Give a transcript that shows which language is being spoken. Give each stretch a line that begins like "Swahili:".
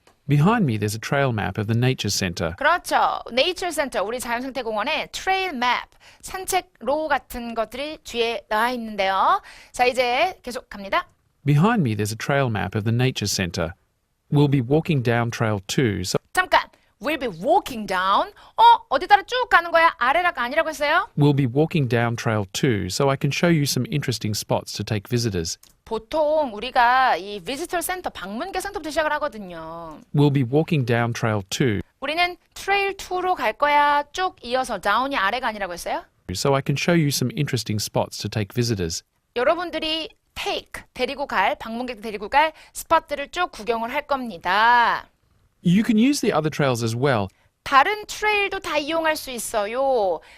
English: Behind me there's a trail map of the Nature Centre.
Korean: 그렇죠. 네이처 센터, 우리 자연생태공원에 트레일 맵, 산책로 같은 것들이 뒤에 나와 있는데요. 자, 이제 계속 갑니다.
English: Behind me there's a trail map of the Nature Centre. We'll be walking down Trail 2, so
Korean: 잠깐.
English: We'll be walking down.
Korean: 어디 따라 쭉 가는 거야? 아래라가 아니라고 했어요?
English: we'll be walking down Trail 2 so I can show you some interesting spots to take visitors.
Korean: 보통 우리가 이 비지터 센터, 방문객 센터부터 시작을 하거든요.
English: We'll be walking down Trail 2
Korean: 우리는 트레일 2로 갈 거야. 쭉 이어서 다운이 아래가 아니라고 했어요?
English: so I can show you some interesting spots to take visitors.
Korean: 여러분들이 take, 데리고 갈, 방문객 데리고 갈 스팟들을 쭉 구경을 할 겁니다.
English: You can use the other trails as well,
Korean: 다른 트레일도 다 이용할 수 있어요.